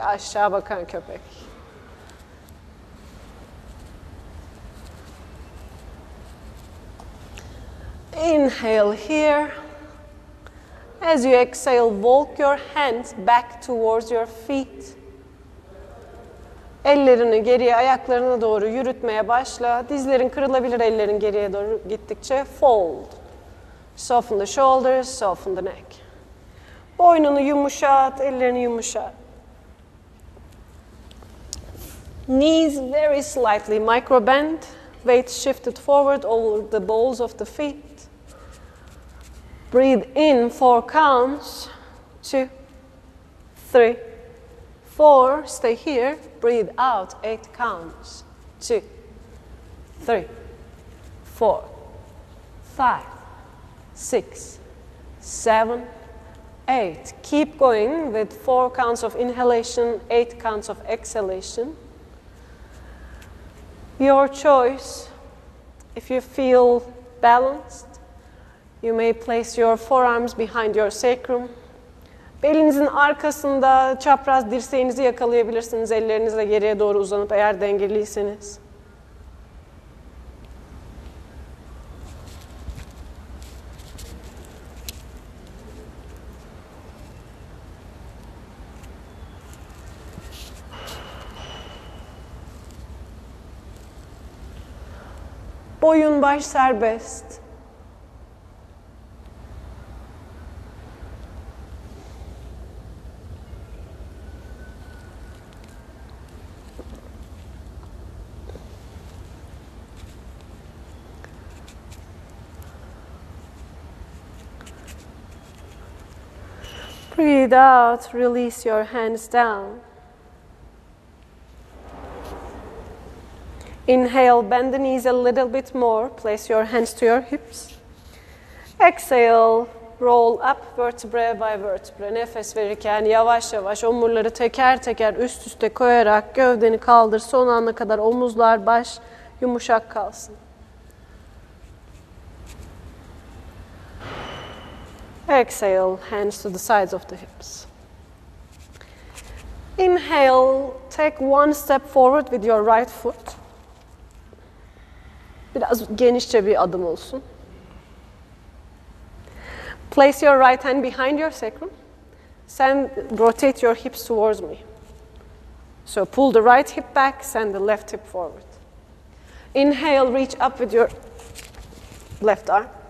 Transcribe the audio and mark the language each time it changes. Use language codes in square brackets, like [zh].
[tr] Aşağı bakan köpek. [en] Inhale here. As you exhale, walk your hands back towards your feet. [tr] Ellerini geriye, ayaklarına doğru yürütmeye başla. Dizlerin kırılabilir, ellerin geriye doğru gittikçe fold. [en] Soften the shoulders, soften the neck. [tr] Boynunu yumuşat, ellerini yumuşat. [en] Knees very slightly micro bend. Weight shifted forward over the balls of the feet. Breathe in 4 counts. 2, 3, 4. Stay here. Breathe out 8 counts. 2, 3, 4, 5, 6, 7, 8. Keep going with 4 counts of inhalation, 8 counts of exhalation. Your choice. If you feel balanced, you may place your forearms behind your sacrum. [tr] Belinizin arkasında çapraz dirseğinizi yakalayabilirsiniz. Ellerinizle geriye doğru uzanıp eğer dengeliyseniz. Boyun baş serbest. [en] Breathe out, release your hands down. Inhale, bend the knees a little bit more. Place your hands to your hips. Exhale, roll up vertebra by vertebra. [tr] Nefes verirken yavaş yavaş omurları teker teker üst üste koyarak gövdeni kaldır. Son ana kadar omuzlar, baş yumuşak kalsın. [en] Exhale, hands to the sides of the hips. Inhale, take 1 step forward with your right foot. [tr] Biraz genişçe bir adım olsun. [en] Place your right hand behind your sacrum. Send, rotate your hips towards me. So pull the right hip back, send the left hip forward. Inhale, reach up with your left arm.